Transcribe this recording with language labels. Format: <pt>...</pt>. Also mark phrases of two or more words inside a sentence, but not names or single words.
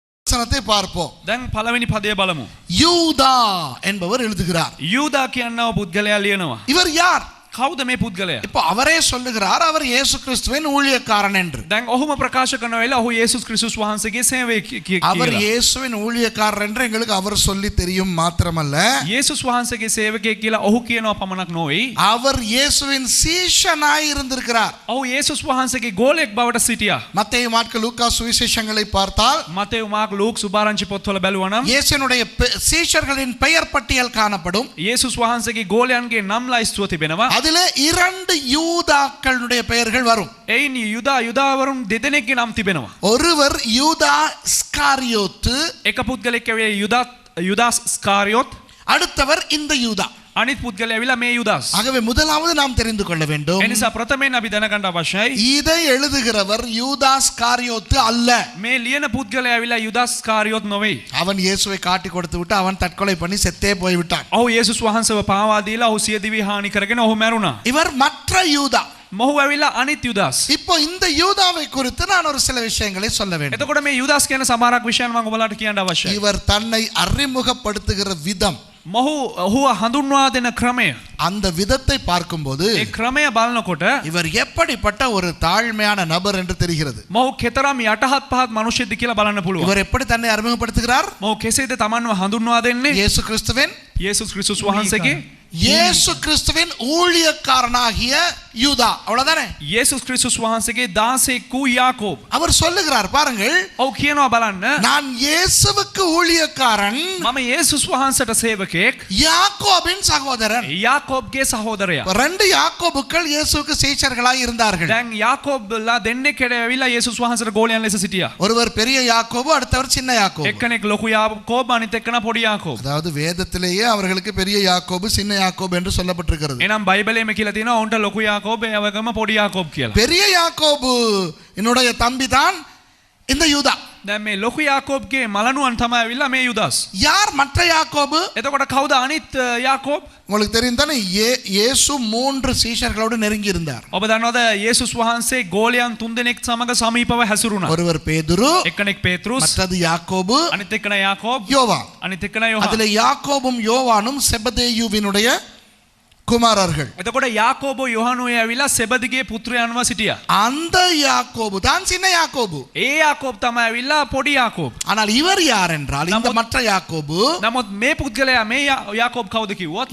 <ta>வசனத்தை பார்ப்போம்.</ta> <si>දැන් පළවෙනි පදය බලමු.</si> <ta>யூதா என்பவர் எழுதுகிறார்.</ta> <si>යූදා කියනව පුද්ගලයා ලියනවා.</si> <ta>இவர் யார்?</ta> <si>කවුද මේ පුද්ගලයා?</si> <ta>இப்போ அவரே சொல்லுகிறார் அவர் இயேசு கிறிஸ்துவின் ஊழியக்காரன் என்று.</ta> <si>දැන් ඔහුම ප්‍රකාශ කරන වෙලාව ඔහු යේසුස් ක්‍රිස්තුස් වහන්සේගේ සේවය කියලා.</si> <ta>அவர் இயேசுவின் ஊழியக்காரர் என்று எங்களுக்கு அவர் சொல்லி தெரியும் மாத்திரமல்ல,</ta> <si>යේසුස් වහන්සේගේ සේවකයෙක් කියලා ඔහු කියනවා පමණක් නොවේ.</si> <ta>அவர் இயேசுவின் சீஷனாய் இருந்திருக்கிறார்.</ta> <si>ඔහු යේසුස් වහන්සේගේ ගෝලයෙක් බවට සිටියා.</si> <ta>மத்தேயு மார்க்கு லூக்கா சுவிசேஷங்களை பார்த்தால்</ta> <si>මතෙව් මාර්ක ලූක් සුභාරංචි පොත්වල බැලුවා නම්</si> <ta>இயேசுவினுடைய சீஷர்களின் பெயர் பட்டியல் காணப்படும்.</ta> <si>යේසුස් වහන්සේගේ ගෝලයන්ගේ නම් ලයිස්තුව තිබෙනවා.</si> <ta>அதிலே 2 யூதாக்களுடைய பெயர்கள் வரும்.</ta> <si>එයින් යුදාවරුන් දෙදෙනෙක්ගේ නම් තිබෙනවා.</si> <ta>ஒருவர் யூதா ஸ்காரியோத்து,</ta> <si>එක පුද්ගලෙක් ඇවිල්ලා යුදාස් ස්කාරියොත්,</si> <ta>அடுத்தவர் இந்த யூதா.</ta> <si>අනිත් පුද්ගලයා ඇවිල්ලා මේ යුදාස්.</si> <ta>ஆகவே முதலாவது நாம் தெரிந்து கொள்ள வேண்டும்,</ta> <si>එනිසා ප්‍රථමයෙන් අපි දැනගන්න අවශ්‍යයි</si> <ta>இதை எழுதுகிறவர் யூதா ஸ்காரியோத்து அல்ல.</ta> <si>මේ ලියන පුද්ගලයා ඇවිල්ලා යුදාස් ස්කාරියොත් නොවේ.</si> <ta>அவன் இயேசுவை காட்டி கொடுத்து விட்டு அவன் தற்கொலை பண்ணி செத்தே போய்விட்டான்.</ta> <si>ඔහු යේසුස් වහන්සේව පාවා දීලා ඔහු සිය දිවි හානි කරගෙන ඔහු මැරුණා.</si> <ta>இவர் மற்ற யூதா.</ta> <si>මොහු ඇවිල්ලා අනිත් යුදාස්.</si> <ta>இப்போ இந்த யூதாவை குறித்து நான் ஒரு சில விஷயங்களை சொல்ல வேண்டும்.</ta> <si>එතකොට මේ යුදාස් කියන සමහරක් විෂයන් මම ඔයාලට කියන්න අවශ්‍යයි.</si> <ta>இவர் தன்னை அறிமுகப்படுத்துகிற விதம்,</ta> <si>ඔහුව හඳුන්වා දෙන ක්‍රමය,</si> <ta>அந்த விதத்தை பார்க்கும்போது</ta> <si>ඒ ක්‍රමය බලනකොට</si> <ta>இவர் எப்படிப்பட்ட ஒரு தாழ்மையான நபர் என்று தெரிகிறது.</ta> <si>මොහු කෙතරම් යටහත් පහත් මිනිසෙක්ද කියලා බලන්න පුළුවන්.</si> <ta>இவர் எப்படி தன்னை அறிமுகப்படுத்துகிறார்?</ta> <si>මොහු කෙසේද තමන්ව හඳුන්වා දෙන්නේ?</si> <ta>இயேசு கிறிஸ்துவின்</ta> <si>යේසුස් ක්‍රිස්තුස් වහන්සේගේ</si> <ta>இயேசு கிறிஸ்துவின் ஊழியக்காரனாகிய யூதா, அவ்வளவுதானே?</ta> <si>යේසුස් ක්‍රිස්තුස් වහන්සේගේ දාසයෙක් වූ යාකෝබ්.</si> <ta>அவர் சொல்லுகிறார் பாருங்கள்,</ta> <si>ඔව් කියනවා බලන්න,</si> <ta>நான் இயேசுவுக்கு ஊழியக்காரன்,</ta> <si>මම යේසුස් වහන්සේට සේවකයෙක්,</si> <ta>யாக்கோபின் சகோதரன்.</ta> <si>යාකෝබ්ගේ සහෝදරයා.</si> <ta>2 யாக்கோபுக்கள் இயேசுவுக்கு சீஷர்களாய் இருந்தார்கள்.</ta> <si>දැන් යාකෝබ්ලා දෙන්නෙක් ඇවිල්ලා යේසුස් වහන්සේට ගෝලයන් ලෙස සිටියා.</si> <ta>ஒருவர் பெரிய யாக்கோபு, அடுத்தவர் சின்ன யாக்கோபு.</ta> <si>එක්කෙනෙක් ලොකු යාකෝබ්, අනිත් එක්කෙනා පොඩි යාකෝබ්.</si> <ta>அதாவது வேதத்திலேயே அவர்களுக்கு பெரிய யாக்கோபு சின்ன யாக்கோபு என்று சொல்லப்பட்டிருக்கிறது.</ta> <si>එනම් බයිබලයේම කියලා තියෙනවා උන්ට ලොකු යාකෝබ්, ඒ වගේම පොඩි යාකෝබ් කියලා.</si> <ta>பெரிய யாக்கோபு என்னுடைய தம்பி தான் இந்த யூதா.</ta> <si>දැන් මේ ලොකු යාකෝබ්ගේ මලනුවන් තමයි ඇවිල්ලා මේ යුදාස්.</si> <ta>யார் மற்ற யாக்கோபு?</ta> <si>එතකොට කවුද අනිත් යාකෝබ්?</si> <ta>உங்களுக்கு தெரியும் தானே, இயேசு 3 சீஷர்களோடு நெருங்கி இருந்தார்.</ta> <si>ඔබ දන්නවද යේසුස් වහන්සේ ගෝලයන් 3 දෙනෙක් සමග සමීපව හැසිරුණා.</si> <ta>ஒருவர் பேதுரு,</ta> <si>එක්කෙනෙක් පේත්‍රුස්,</si> <ta>மற்றது யாக்கோபு,</ta> <si>අනිත් එක්කෙනා යාකෝබ්,</si> <ta>யோவான்.</ta> <si>අනිත් එක්කෙනා යෝහාන්.</si> <ta>அதுல யாக்கோபும் யோவானும் செபதேயுவினுடைய குமாரர்கள்.</ta> <si>එතකොට යාකෝබෝ යෝහානුයි ඇවිල්ලා සෙබදිගේ පුත්‍රයන්ව සිටියා.</si> <ta>அந்த யாக்கோபு தான் சின்ன யாக்கோபு.</ta> <si>ඒ යාකෝබ් තමයි ඇවිල්ලා පොඩි යාකෝබ්.</si> <ta>ஆனால் இவர் யார் என்றால் இந்த மற்ற யாக்கோபு</ta> <si>නමුත් මේ පුද්ගලයා මේ යාකෝබ් කවුද කිව්වොත්</si>